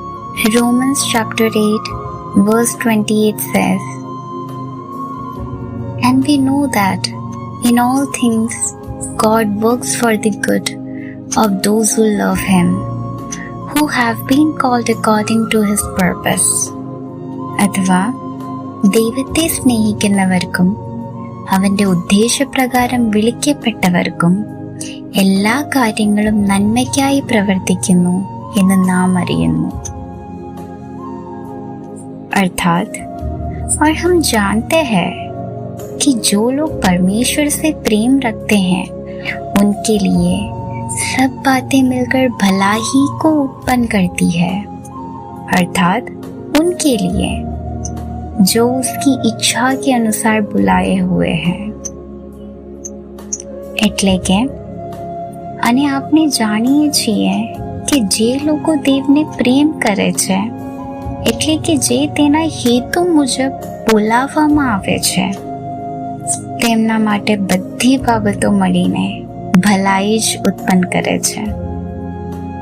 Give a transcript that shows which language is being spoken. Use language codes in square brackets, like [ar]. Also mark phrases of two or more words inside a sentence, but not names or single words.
[en] Romans chapter 8 verse 28 says, "And we know that in all things God works for the good of those who love Him, who have been called according to His purpose." [ml] അഥവാ ദൈവത്തെ സ്നേഹിക്കുന്നവർക്കും അവന്റെ ഉദ്ദേശപ്രകാരം വിളിക്കപ്പെട്ടവർക്കും എല്ലാ കാര്യങ്ങളും നന്മയ്ക്കായി പ്രവർത്തിക്കുന്നു എന്ന് നാം അറിയുന്നു. [hi] अर्थात और हम जानते हैं कि जो लोग परमेश्वर से प्रेम रखते हैं उनके लिए सब बातें मिलकर भलाई को उत्पन्न करती है, अर्थात उनके लिए जो उसकी इच्छा के अनुसार बुलाए हुए हैं. [gu] એટલે કે અને આપણે જાણીએ છીએ કે જે લોકો દેવને પ્રેમ કરે છે એટલે કે જે તેના હેતુ મુજબ બોલાવવામાં આવે છે તેમના માટે બધી બાબતો મળીને ભલાઈ જ ઉત્પન્ન કરે છે.